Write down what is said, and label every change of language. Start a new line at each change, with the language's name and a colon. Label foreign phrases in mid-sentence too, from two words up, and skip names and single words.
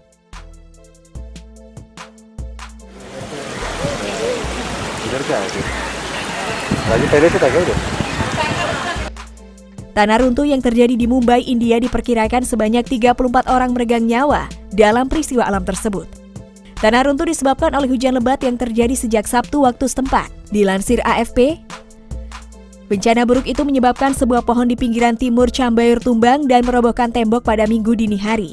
Hindi: इधर क्या है फिर? राजू पहले से था क्या उधर?
Indonesian: Tanah runtuh yang terjadi di Mumbai, India diperkirakan sebanyak 34 orang meregang nyawa dalam peristiwa alam tersebut. Tanah runtuh disebabkan oleh hujan lebat yang terjadi sejak Sabtu waktu setempat. Dilansir AFP, bencana buruk itu menyebabkan sebuah pohon di pinggiran timur Cambayur tumbang dan merobohkan tembok pada Minggu dini hari.